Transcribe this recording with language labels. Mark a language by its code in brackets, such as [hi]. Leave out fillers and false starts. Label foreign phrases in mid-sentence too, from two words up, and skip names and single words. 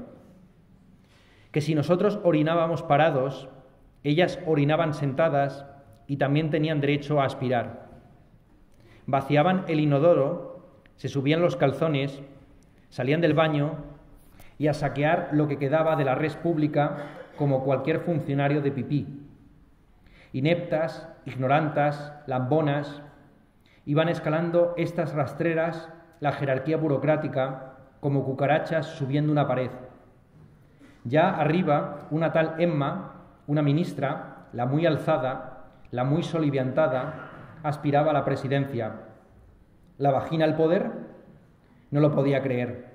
[es] Que si nosotros orinábamos parados, ellas orinaban sentadas y también tenían derecho a aspirar. Vaciaban el inodoro, se subían los calzones, salían del baño y a saquear lo que quedaba de la res pública como cualquier funcionario de pipí. Ineptas, ignorantas, lambonas, Iban escalando estas rastreras la jerarquía burocrática como cucarachas subiendo una pared. Ya arriba, una tal Emma, una ministra, la muy alzada, la muy soliviantada, aspiraba a la presidencia. ¿La vagina al poder? No lo podía creer.